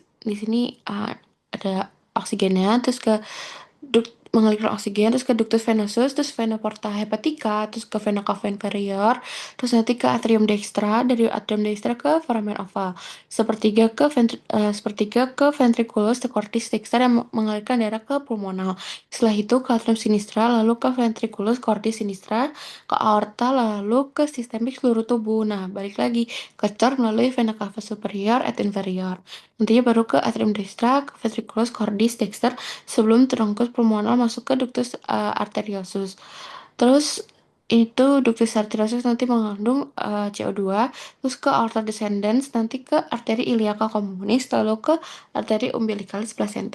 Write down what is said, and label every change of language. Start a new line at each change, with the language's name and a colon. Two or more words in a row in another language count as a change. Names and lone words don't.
Indonesian: Di sini ada oksigennya, terus ke mengalirkan oksigen, terus ke
Latin: ductus venosus,
Indonesian: terus
Latin: vena porta hepatica,
Indonesian: terus ke
Latin: vena cava inferior,
Indonesian: terus nanti ke
Latin: atrium dextra,
Indonesian: dari
Latin: atrium dextra
Indonesian: ke
Latin: foramen ova,
Indonesian: sepertiga ke
Latin: ventriculus cordis dextra
Indonesian: yang mengalirkan darah ke pulmonal. Setelah itu ke
Latin: atrium sinistra,
Indonesian: lalu ke
Latin: ventriculus cordis sinistra,
Indonesian: ke aorta, lalu ke sistemik seluruh tubuh. Nah, balik lagi ke cor melalui
Latin: vena cava superior et inferior.
Indonesian: Nantinya baru ke
Latin: atrium dextra,
Indonesian: ke
Latin: ventriculus cordis dexter,
Indonesian: sebelum trunkus pulmonal masuk ke
Latin: ductus arteriosus.
Indonesian: Terus itu
Latin: ductus arteriosus
Indonesian: nanti mengandung CO2, terus ke
Latin: aorta descendens,
Indonesian: nanti ke arteri
Latin: iliaca communis,
Indonesian: lalu ke arteri
Latin: umbilicalis placenta.